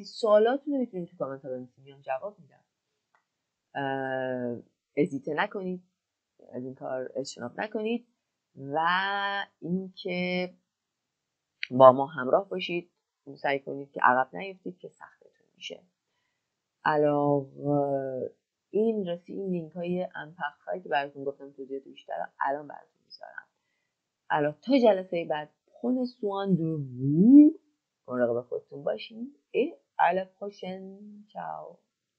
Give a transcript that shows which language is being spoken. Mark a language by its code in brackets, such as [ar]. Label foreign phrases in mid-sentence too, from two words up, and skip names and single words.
[fa] سوالاتون رو میتونید توی کامنت ها بنویسید میام جواب میدم. ازیته نکنید، از این کار اجتناب نکنید و اینکه با ما همراه باشید. سعی کنید که عقب نیفتید که سختتون میشه. علاوه این لینک های امپخفای که براتون گفتم توضیحات بیشتر الان براتون میذارم. الان تا جلسه بعد [fr] prenez soin de vous. [fa] مراقب خودتون باشین. [fr] et à la prochaine. ciao.